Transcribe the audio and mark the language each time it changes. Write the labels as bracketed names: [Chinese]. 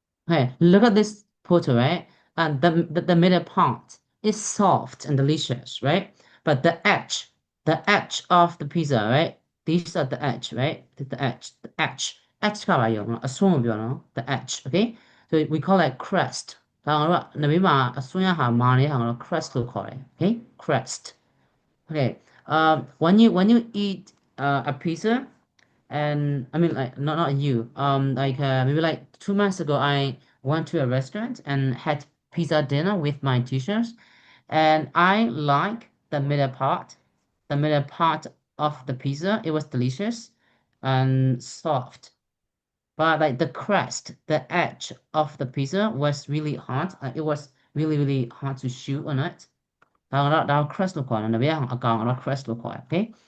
[English] Okay, look at this photo, right? And the middle part is soft and delicious, right? But the edge of the pizza, right? These are the edge, right? The edge. Edge [Burmese] ကပါရောအစွန်းကိုပြောနော် [English] the edge, okay? So we call it crust. [Burmese] ဒါကတော့နဘေးမှာအစွန်းရဟာမာနေတဲ့ဟာကတော့ crust လို့ခေါ်တယ် [English] okay? Crust. Okay. When you eat a pizza, and I mean like not you like maybe like 2 months ago I went to a restaurant and had pizza dinner with my teachers, and I like the middle part of the pizza. It was delicious and soft, but like the crust, the edge of the pizza was really hard. It was really hard to chew on it. [Burmese] That crust လို့ခေါ်တယ်။အကောင်ကတော့ crust လို့ခေါ်တယ် [English] okay?